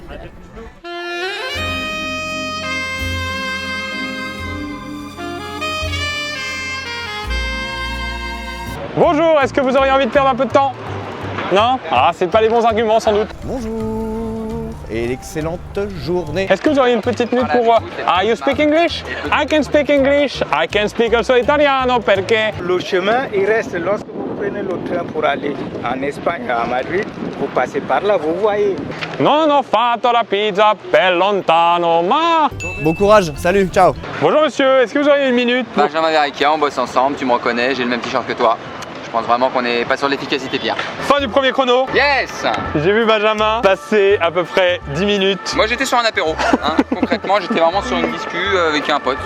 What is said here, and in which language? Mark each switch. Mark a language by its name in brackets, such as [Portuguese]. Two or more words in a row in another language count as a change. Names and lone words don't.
[French] Bonjour, est-ce que vous auriez envie de perdre un peu de temps? Non? Ah, c'est pas les bons arguments sans doute. Bonjour et l'excellente journée. Est-ce que vous auriez une petite minute pour... [English] Ah, you speak English? I can speak English. I can speak also [Italian] Italiano, perché... [French] Le chemin, il reste lorsque vous prenez le train pour aller en Espagne, à Madrid, vous passez par là, vous voyez. [Italian] Non ho fatto la pizza per lontano, ma... [French] Bon courage, salut, ciao. Bonjour monsieur, est-ce que vous auriez une minute? Benjamin Verrecchia, on bosse ensemble, tu me reconnais, j'ai le même t-shirt que toi. Je pense vraiment qu'on n'est pas sur l'efficacité, Pierre. Fin du premier chrono. Yes! J'ai vu Benjamin passer à peu près 10 minutes. Moi j'étais sur un apéro, hein. Concrètement j'étais vraiment sur une discu avec un pote.